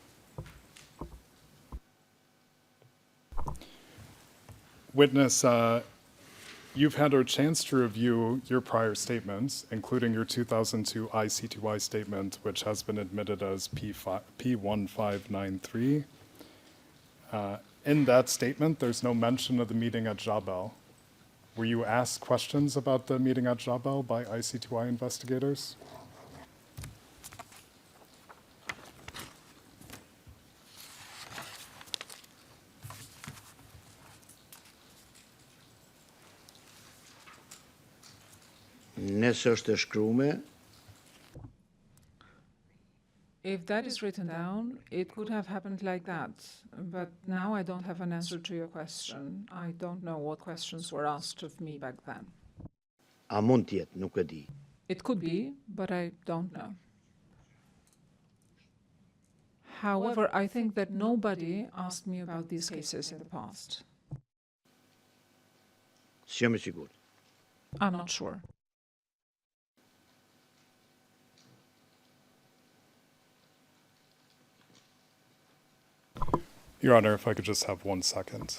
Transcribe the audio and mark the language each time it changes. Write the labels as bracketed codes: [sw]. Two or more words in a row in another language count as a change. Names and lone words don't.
[en] Witness, you've had a chance to review your prior statements, including your 2002 ICTY statement, which has been admitted as P1593. In that statement, there's no mention of the meeting at Jabal. Were you asked questions about the meeting at Jabal by ICTY investigators? [sq] Nëse është e shkruar, [en] If that is written down, it could have happened like that. But now I don't have an answer to your question. I don't know what questions were asked of me back then. [sq] a mund të jetë, nuk e di. [en] It could be, but I don't know. However, I think that nobody asked me about these cases in the past. [sq] S'jam i sigurt. [en] I'm not sure. Your Honor, if I could just have 1 second.